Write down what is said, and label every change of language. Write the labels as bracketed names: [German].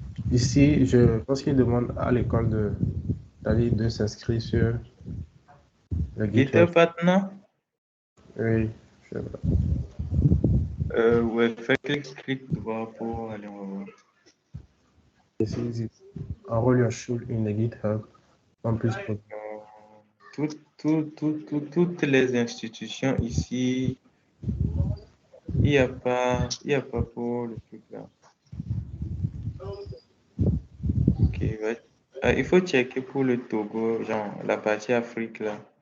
[French] Ici, je pense qu'il demande à l'école de s'inscrire sur le GitHub Partner? Oui, je vois. Ouais, fais clic droit pour aller en voir. [English] This is it. Enroll your shoe in the GitHub Campus Project. [French] Toutes les institutions ici, il n'y a pas pour le truc là. Ok, ouais. Il faut checker pour le Togo, genre la partie Afrique là.